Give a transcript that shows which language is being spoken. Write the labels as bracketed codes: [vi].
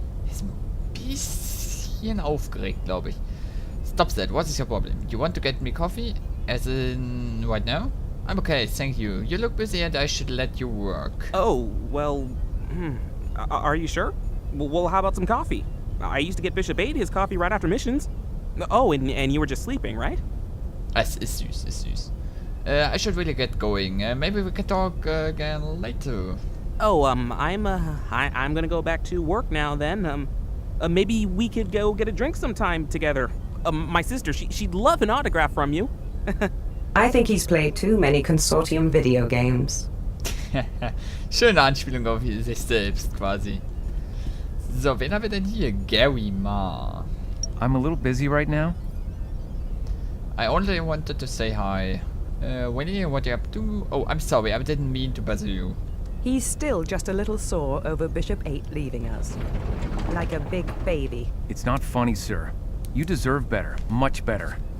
[de] Ist ein bisschen aufgeregt, glaube ich. [en] Stop that, what is your problem? You want to get me coffee? As in, right now? I'm okay, thank you. You look busy and I should let you work. Oh, well, are you sure? Well, how about some coffee? I used to get Bishop 8 his coffee right after missions. Oh, and you were just sleeping, right? [de] Es ist süß, ist süß. [en] I should really get going. Maybe we can talk again later. Oh, I'm gonna go back to work now then. Maybe we could go get a drink sometime together. My sister, she'd love an autograph from you. I think he's played too many Consortium video games. [de] Schöne Anspielung auf sich selbst quasi. So, wen haben wir denn hier? [en] Gary Ma. I'm a little busy right now. I only wanted to say hi. Winnie, what are you up to? Oh, I'm sorry, I didn't mean to bother you. He's still just a little sore over Bishop 8 leaving us. Like a big baby. It's not funny, sir. You deserve better. Much better.